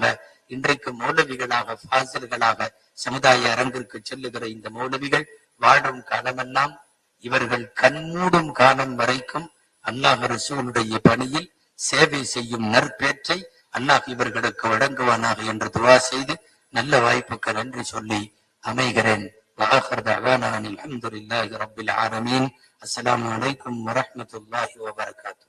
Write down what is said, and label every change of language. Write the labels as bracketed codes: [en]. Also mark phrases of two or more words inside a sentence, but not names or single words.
[ta] இன்றைக்கு மௌலவிகளாக, ஃபாசில்களாக சமுதாய அரங்கிற்கு செல்லுகிற இந்த மௌலவிகள் வாழும் காலமெல்லாம், இவர்கள் கண்மூடும் காலம் வரைக்கும் அல்லாஹ் ரசூலுடைய பணியில் சேவை செய்யும் நற்பேற்றை அல்லாஹ் இவர்களுக்கு வழங்குவானாக என்று துவா செய்து நல்ல வாய்ப்புக்கு நன்றி சொல்லி அமைகிறேன். [ar] وآخر دعوانا أن الحمد لله رب العالمين. السلام عليكم ورحمة الله وبركاته.